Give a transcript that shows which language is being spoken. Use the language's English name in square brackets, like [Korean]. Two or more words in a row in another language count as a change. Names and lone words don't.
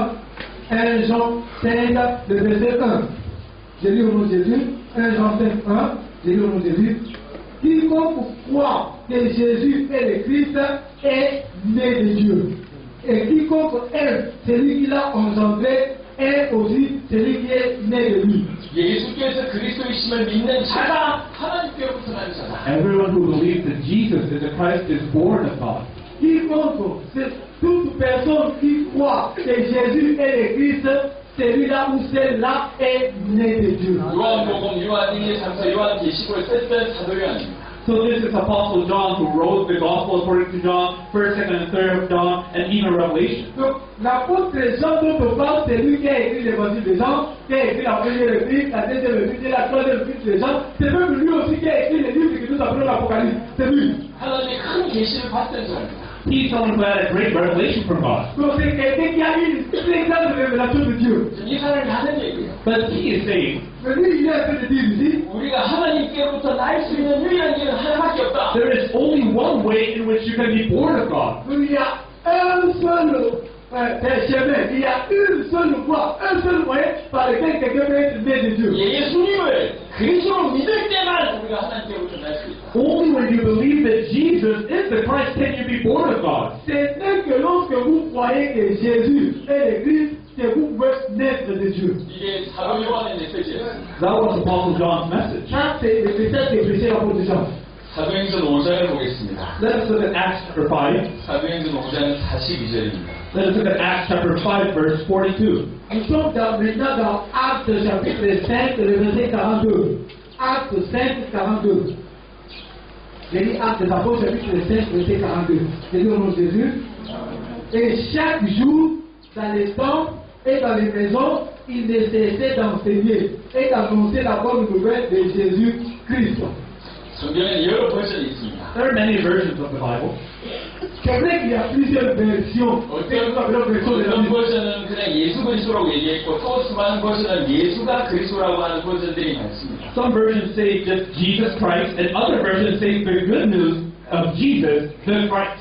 [French] 1 Jean 5, le verset 1. Je lis au nom de Jésus. 1 Jean 5, 1. Je lis au nom de Jésus. Quiconque croit que Jésus est le Christ est né de Dieu. Et quiconque aime celui qui l'a engendré est aussi celui qui est né de lui. [Korean] 예수께서 그리스도이심을 믿는 자가 하나님께로부터 난 자다. [English] Everyone who believes that Jesus is the Christ is born of God. [French] Quiconque, c'est toute personne qui croit que Jésus est le Christ, celui-là ou celle-là est né de Dieu. [Korean] 요한복음, 요한 1, 3서, 요한 계시록을 썼던 사도 요한입니다. [English] So this is Apostle John who wrote the Gospel according to John, 1st, 2nd, and 3rd of John, and even Revelation. [French] Donc, l'apôtre Jean dont on parle, c'est lui qui a écrit l'évangile de Jean, qui a écrit la première épître, la deuxième épître et la troisième épître de Jean. C'est même lui aussi qui a écrit les livres que nous appelons l'Apocalypse. C'est lui. [Korean] 하나님의 큰 계시를 봤던 사람입니다. [English] He's someone who had a great revelation from God. [French] Donc, c'est quelqu'un qui a eu une très grande révélation de Dieu. [Korean] 이 사람이 하는 얘기예요. [English] But he is saying, [French] Mais lui, il est en train de dire ici, [Korean] 우리가 하나님께로부터 날 수 있는 유일한 길은 하나밖에 없다. [English] there is only one way in which you can be born of God. [French] il y a un seul chemin, il y a une seule voie, un seul moyen par lequel quelqu'un peut être né de Dieu. [Korean] 예수님을 그리스도로 믿을 때만 우리가 하나님께로부터 날 수 있다. [English] Only when you believe that Jesus is the Christ can you be born of God. [French] C'est que lorsque vous croyez que Jésus est le Christ, que vous pouvez naître de Dieu. [Korean] 이게 사도 요한의 메시지였습니다. [English] That was Apostle John's message. [French] Ça, c'est le message que prêchait l'apôtre Jean. [Korean] 사도행전 5장을 보겠습니다. [English] Let us look at Acts chapter 5. [Korean] 사도행전 5장 42절입니다. [English] Let us look at Acts chapter 5, verse 42. [French] Nous sommes maintenant dans Actes chapitre 5, le verset 42. Actes 5, 42. J'ai dit Actes des Apôtres chapitre 5, verset 42. J'ai dit au nom de Jésus. Et chaque jour, dans les temples et dans les maisons, il ne cessait d'enseigner et d'annoncer la bonne nouvelle de Jésus-Christ. [Korean] 성경에는 여러 버전이 있습니다. [English] There are many versions of the Bible. [French] C'est vrai qu'il y a plusieurs versions. [Korean] 어떤 버전은 그냥 예수 그리스도라고 얘기했고 또 수많은 버전은 예수가 그리스도라고 하는 버전들이 많습니다. [English] Some versions say just Jesus Christ, and other versions say the good news of Jesus, the Christ.